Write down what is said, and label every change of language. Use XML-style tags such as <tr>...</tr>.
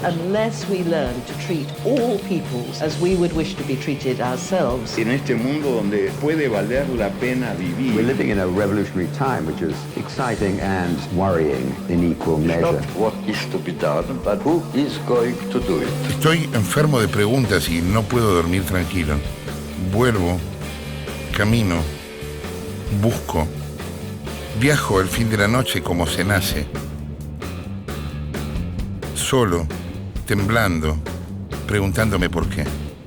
<en>Unless we learn to treat all peoples as we would wish to be treated ourselves.</en> <es>En este mundo donde puede valer la pena vivir.</es> <en>We're living in a revolutionary time, which is exciting and worrying in equal measure. Not what is to be done, but who is going to do it.</en> <es>Estoy enfermo de preguntas y no puedo dormir tranquilo. Vuelvo, camino, busco, viajo el fin de la noche como se nace. Solo, temblando, preguntándome por qué.</es>